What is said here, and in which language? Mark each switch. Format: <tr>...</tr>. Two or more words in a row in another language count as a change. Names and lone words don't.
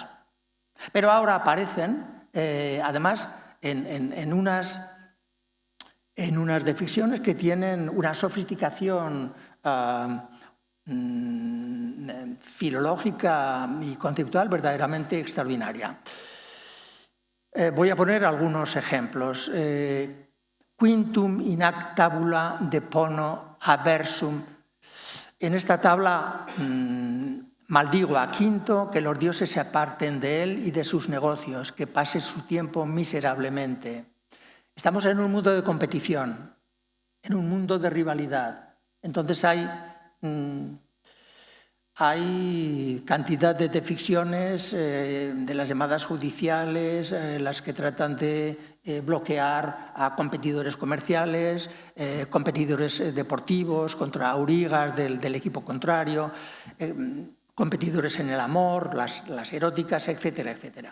<es>Pero ahora aparecen, además, en unas deficciones que tienen una sofisticación filológica y conceptual verdaderamente extraordinaria. Voy a poner algunos ejemplos.</es> <la>Quintum in ac tabula depono aversum.</la> <es>En esta tabla maldigo a Quinto, que los dioses se aparten de él y de sus negocios, que pase su tiempo miserablemente. Estamos en un mundo de competición, en un mundo de rivalidad. Entonces hay cantidad de deficciones de las llamadas judiciales, las que tratan de bloquear a competidores comerciales, competidores deportivos contra aurigas del equipo contrario, competidores en el amor, las eróticas, etcétera, etcétera.</es>